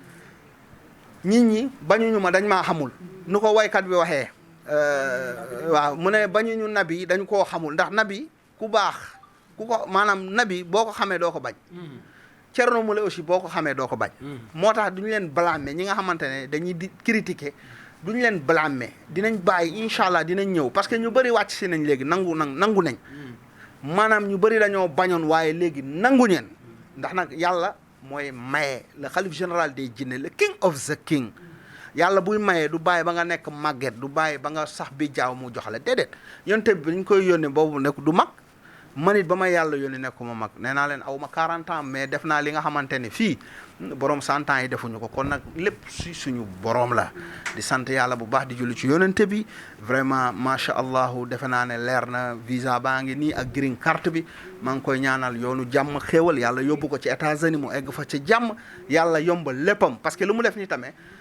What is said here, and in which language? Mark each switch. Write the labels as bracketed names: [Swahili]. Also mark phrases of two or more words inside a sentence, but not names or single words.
[Wolof] nit ñi bañuñu ma dañ maa xamul nu ko waykat bi waxee waaw mu ne bañuñu nabi dañ koo xamul ndax nabi ku baax ku ko maanaam nabi boo ko xamee doo ko bañ Thierno Moule aussi boo ko xamee doo ko bañ moo tax duñu leen blâmer ñi nga xamante ne dañuy di critiquer duñu leen blâmer dinañ bàyyi [Arabic] إن شاء الله [Wolof] dinañ ñëw [French] parce que [Wolof] ñu bëri wàcc si nañ léegi nangu nañ maanaam ñu bëri dañoo bañoon waaye léegi nangu ñeen ndax nag yàlla mooy maye [French] le xalif général des jinne le [English] king of the king [Wolof] yàlla buy maye du bàyyi ba nga nekk màgget du bàyyi ba nga sax bi jaaw mu jox la déedéet yonte bi ñu koy yónnee boobu nekk du mag man it ba ma yàlla yónni nekkuma mag nee naa leen aw ma 40 [French] ans mais [Wolof] def naa li nga xamante ne fii borom 100 ans yi defuñu ko kon nag lépp si suñu borom la di sant yàlla bu baax di julli ci yonente bi vraiment [Arabic] ما شاء الله [Wolof] defe naa ne leer na visa baa ngi nii ak green card bi maa ngi koy ñaanal yoonu jàmm xéewal yàlla yóbbu ko ci États-Unis mu egg fa ci jàmm yàlla yombal léppam [French] parce que [Wolof] lu mu def ni tamit